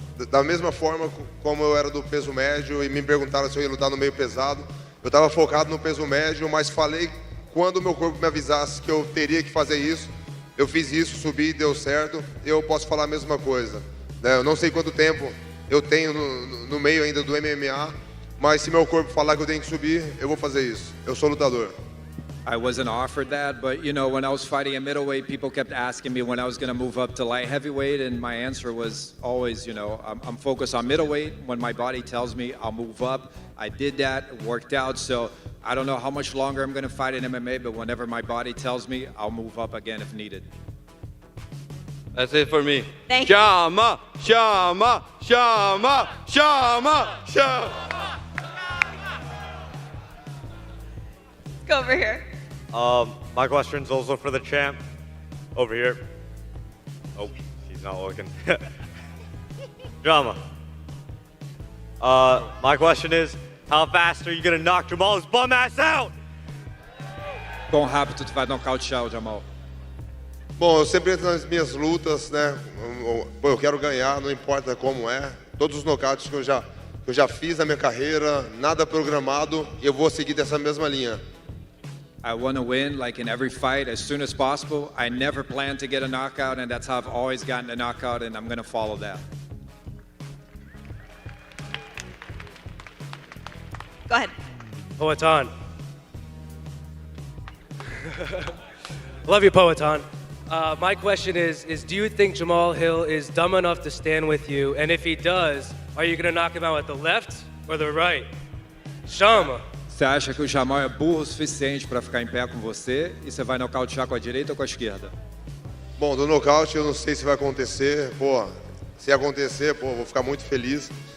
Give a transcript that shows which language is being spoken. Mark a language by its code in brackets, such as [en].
[pt] Da mesma forma como eu era do peso médio e me perguntaram se eu ia lutar no meio pesado, eu estava focado no peso médio, mas falei quando o meu corpo me avisasse que eu teria que fazer isso. Eu fiz isso, subi, deu certo. Eu posso falar a mesma coisa. Eu não sei quanto tempo eu tenho no meio ainda do MMA, mas se meu corpo falar que eu tenho que subir, eu vou fazer isso. Eu sou lutador. [en] I wasn't offered that, but you know, when I was fighting at middleweight, people kept asking me when I was going to move up to light heavyweight, and my answer was always, you know, I'm focused on middleweight. When my body tells me I'll move up, I did that, it worked out. So I don't know how much longer I'm going to fight in MMA, but whenever my body tells me, I'll move up again if needed. That's it for me. Thank you. Chama! Chama! Chama! Chama! Chama! Let's go over here. My question's also for the champ. Over here. Oh, she's not looking. Drama. My question is, how fast are you gonna knock Jamal's bum ass out? [pt] Quão rápido tu vai nocautear o Jamal? Bom, eu sempre entro nas minhas lutas, né? Eu quero ganhar, não importa como é. Todos os nocautes que eu já fiz na minha carreira, nada programado, e eu vou seguir dessa mesma linha. [en] I want to win, like in every fight, as soon as possible. I never plan to get a knockout, and that's how I've always gotten a knockout, and I'm going to follow that. Go ahead. Poatan. Love you, Poatan. My question is do you think Jamal Hill is dumb enough to stand with you? And if he does, are you going to knock him out with the left or the right? Chama. [pt] Você acha que o Jamal é burro o suficiente para ficar em pé com você e você vai nocautear com a direita ou com a esquerda? Bom, do nocaute eu não sei se vai acontecer. Pô, se acontecer, pô, vou ficar muito feliz.